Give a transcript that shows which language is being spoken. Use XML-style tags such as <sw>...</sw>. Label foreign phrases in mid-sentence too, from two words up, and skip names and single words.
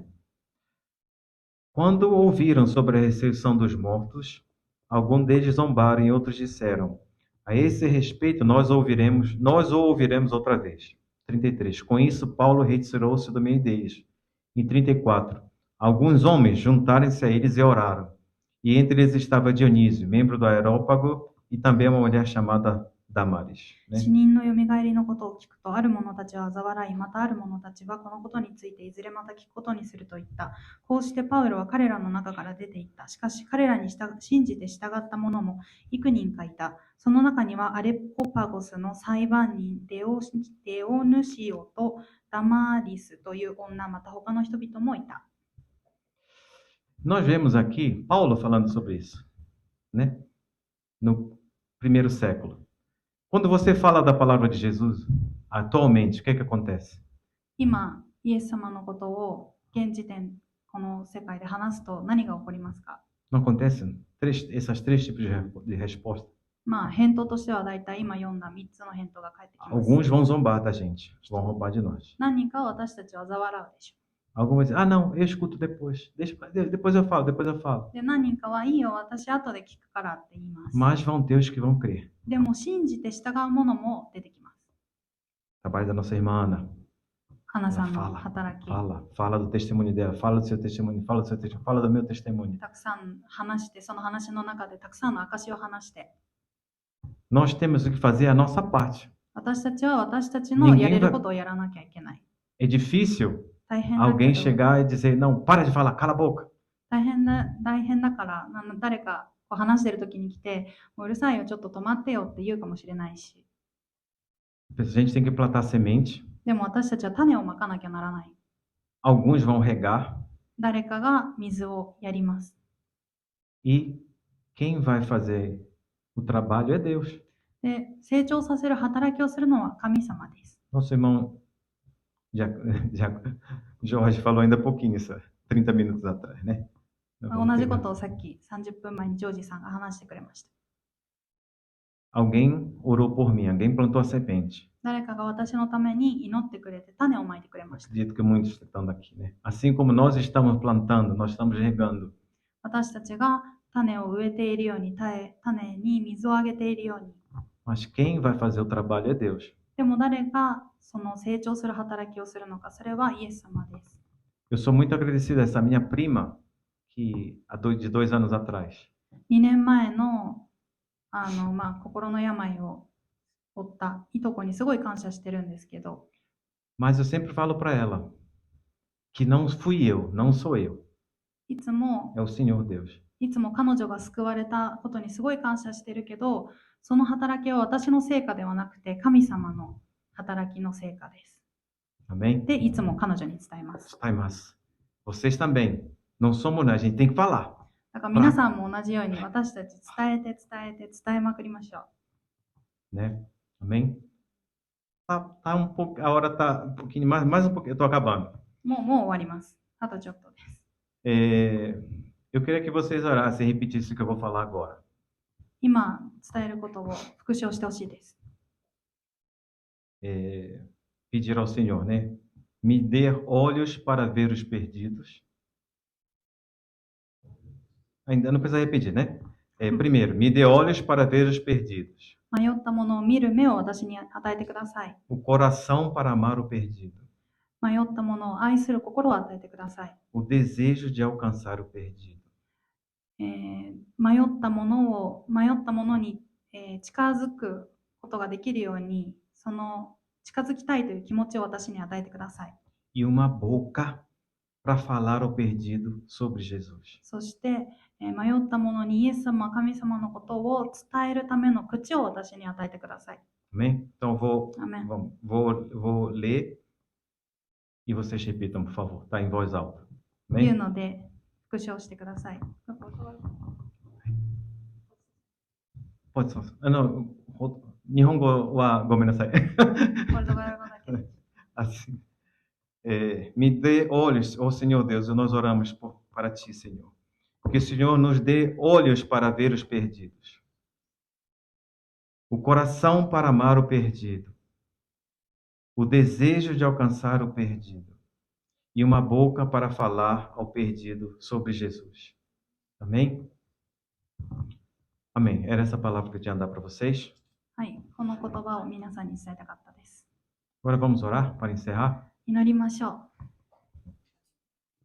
<pt>Quando ouviram sobre a ressurreição dos mortos, alguns deles zombaram e outros disseram: A esse respeito nós o ouviremos outra vez. 33. Com isso, Paulo retirou-se do meio deles. Em 34, alguns homens juntaram-se a eles e oraram. E entre eles estava Dionísio, membro do Areópago, e também uma mulher chamada Damaris.</pt> <ja>死人のよみがえりのことを聞くと、ある者たちは嘲笑い、またある者たちはこのことについていずれまた聞くことにすると言った。こうしてパウロは彼らの中から出て行った。しかし彼らに信じて従った者も幾人かいた。その中にはアレポパゴスの裁判人デオヌシオとダマリスという女、また他の人々もいた。</ja> <pt>Nós vemos aqui Paulo falando sobre isso, né? No primeiro século. Quando você fala da palavra de Jesus, atualmente, o que é que acontece?</pt> <ja>今、イエス様のことを現時点、この世界で話すと何が起こりますか？</ja> <pt>Não acontece essas três tipos de resposta?</pt> <ja>まあ、返答としてはだいたい今読んだ3つの返答が返ってきます。</ja> <pt>Alguns vão zombar da gente, vão roubar de nós.</pt> <ja>何人かは私たちは嘲笑うでしょ</ja> <pt>Alguns vão dizer, ah, não, eu escuto depois. Depois eu falo, depois eu falo.</pt> <ja>う。で、何人かはいいよ、私後で聞くからって言います。</ja> <pt>Mas vão ter os que vão crer.</pt> <ja>でも信じて従うものも出てきます。</ja> <pt>Trabalho da nossa irmã Ana.</pt> <ja>花さん</ja> <pt>Ela</pt> <ja>の</ja> <pt>fala,</pt> <ja>働き、</ja> <pt>fala do testemunho dela, fala do seu testemunho, fala do seu testemunho, fala do meu testemunho.</pt> <ja>たくさん話して、その話の中でたくさんの証を話して、</ja> <pt>Nós temos que fazer a nossa parte.</pt> <ja>私たちは私たちのやれることをやらなきゃいけない。</ja> <pt>É difícil</pt> <ja>大変だ</ja> <pt>alguém</pt> <ja>けど、</ja> <pt>chegar e dizer, não, para de falar, cala a boca.</pt> <ja>大変だから、誰かこう話してる時に来て、もううるさいよ、ちょっと止まってよって言うかもしれないし。</ja> <pt>A gente tem que plantar semente.</pt> <ja>でも私たちは種をまかなきゃならない。</ja> <pt>Alguns vão regar.</pt> <ja>誰かが水をやります。</ja> <pt>E quem vai fazer o trabalho é Deus.</pt> <ja>で、成長させる働きをするのは神様です。</ja> <pt>Nosso irmão Jorge falou ainda há pouquinho isso, 30 minutos atrás, né?</pt> <ja>同じことをさっき30分前にジョージさんが話してくれました。</ja> <pt>Alguém orou por mim, alguém plantou a semente.</pt> <ja>誰かが私のために祈ってくれて種をまいてくれました。</ja> <pt>Acredito que muitos estão daqui, né? Assim como nós estamos plantando, nós estamos regando.</pt> <ja>私たちが種を植えているように、種に水をあげているように。</ja> <pt>Mas quem vai fazer o trabalho é Deus.</pt> <ja>でも誰がその成長する働きをするのか、それはイエス様です。</ja> <pt>Eu sou muito agradecido a essa minha prima, que de 2 anos atrás.</pt> <ja>2 年前の心の病を負ったいとこにすごい感謝してるんですけど、</ja> <pt>Mas eu sempre falo para ela que não fui eu, não sou eu,</pt> <ja>いつも</ja> <pt>é o Senhor Deus.</pt> <ja>彼女が救われたことにすごい感謝してるけど、その働きは私の成果ではなくて神様の働きの成果です。</ja> <pt>Amém?</pt> <ja>で、いつも彼女に伝えます。</ja> <pt>Mas vocês também. Não somos nós, a gente tem que falar.</pt> <ja>だから皆さんも同じように私たち伝えまくりましょう。</ja> <pt>Né? Amém? Tá um pouco, a hora tá um pouquinho, mais um pouquinho, eu tô acabando.</pt> <ja>もう終わります。あとちょっとです。</ja> <pt>Eu queria que vocês orassem e repetissem o que eu vou falar agora.</pt> <ja>今伝えることを復唱してほしいです。</ja> <pt>Pedir ao Senhor, né? Me dê olhos para ver os perdidos. Ainda não precisa repetir, né? Primeiro, me dê olhos para ver os perdidos.</pt> <ja>迷ったものを見る目を私に与えてください。</ja> <pt>O coração para amar o perdido.</pt> <ja>迷ったものを愛する心を与えてください。</ja> <pt>O desejo de alcançar o perdido.</pt> <ja>迷ったものに、近づくことができるように、その近づきたいという気持ちを私に与えてください。</ja> <pt>E uma boca para falar ao perdido sobre Jesus.</pt> <ja>そして、迷ったものにイエス様、神様のことを伝えるための口を私に与えてください。</ja> <pt>Amém? Então Amém. vou ler e vocês repitam, por favor, tá? Em voz alta.</pt> <ja>言う</ja> <pt>Amém?</pt> <ja>ので復唱してください。</ja> <pt>Pode só. Não,</pt> <ja>日本語はごめんなさい. ポルトガル語だけで。</ja> <pt>Assim. Me dê olhos, ó Senhor Deus, nós oramos para Ti, Senhor. Que o Senhor nos dê olhos para ver os perdidos. O coração para amar o perdido. O desejo de alcançar o perdido. E uma boca para falar ao perdido sobre Jesus. Amém? Amém. Era essa palavra que eu tinha a dar para vocês.</pt> <ja>はい、この言葉を皆さんに伝えたかったです。</ja> <pt>Agora vamos orar para encerrar.</pt> <ja>祈りましょう。</ja>